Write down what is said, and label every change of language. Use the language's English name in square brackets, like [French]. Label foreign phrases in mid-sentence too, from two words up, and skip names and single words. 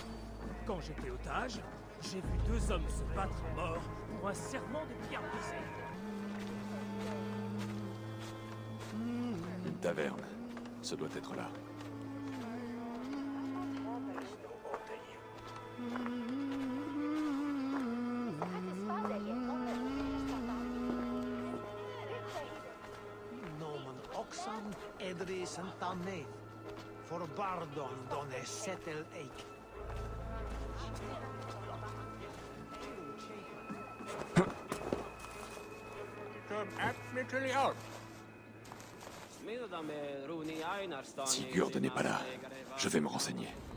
[French] Quand j'étais otage, j'ai vu deux hommes se battre à mort pour un serment de pierre brisée. Une taverne. Ce doit être là. Nomen oxan edri santamet. For bardon donne setel eik. Si Gurd n'est pas là, je vais me renseigner.